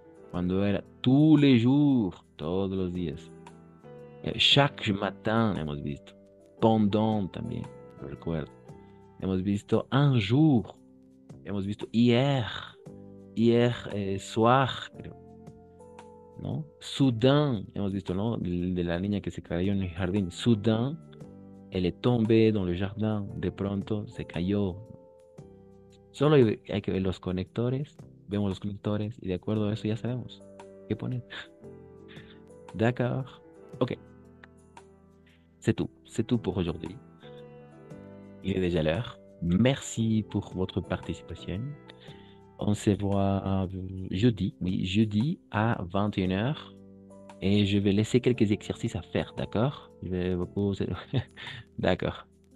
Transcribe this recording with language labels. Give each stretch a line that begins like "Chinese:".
Spanish: Cuando era
French: tous les jours,
Spanish: todos los días.
French: Chaque matin
Spanish: hemos visto. Pendant también, lo recuerdo. Hemos visto un jour. Hemos visto hier.
French: Hier soir,
Spanish: creo. ¿No? Soudain, hemos visto, ¿no? De la niña que se cayó en el jardín.
French: Soudain, elle est tombée dans le jardin.
Spanish: De pronto se cayó. Solo hay que ver los conectores. Vemos los conectores y de acuerdo a eso ya sabemos qué poner.
French: D'accord. Ok. C'est tout pour aujourd'hui. Il est déjà l'heure. Merci pour votre participation. On se voit jeudi, oui, jeudi à 21h. Et je vais laisser quelques exercices à faire, d'accord? Je vais beaucoup... D'accord.